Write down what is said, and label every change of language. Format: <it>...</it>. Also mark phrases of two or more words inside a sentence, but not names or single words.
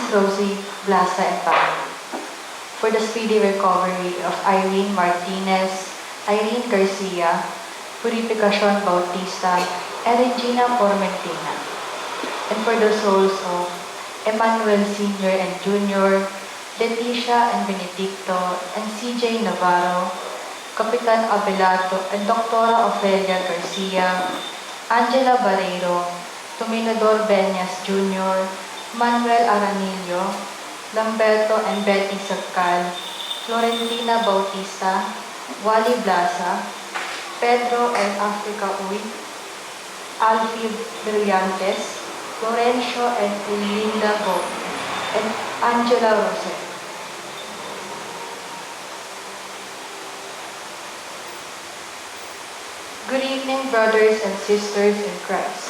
<en>Rosie Blasa and family, for the speedy recovery of Irene Martinez, Irene Garcia, Purificacion Bautista, and Regina Formentina, and for the souls of Emmanuel Sr. and Jr., Leticia and Benedicto, and CJ Navarro, Kapitan Abelardo and Dr. Ofelia Garcia, Angela Barreiro, Tominador Beñas Jr., Manuel Aranillo, Lamberto and Betty Sagcal, Florentina Bautista, Wally Blasa, Pedro and Africa Uy, Alfie Brillantes, Florencio and Linda Go, and Angela Rosette. Good evening, brothers and sisters in Christ.</en>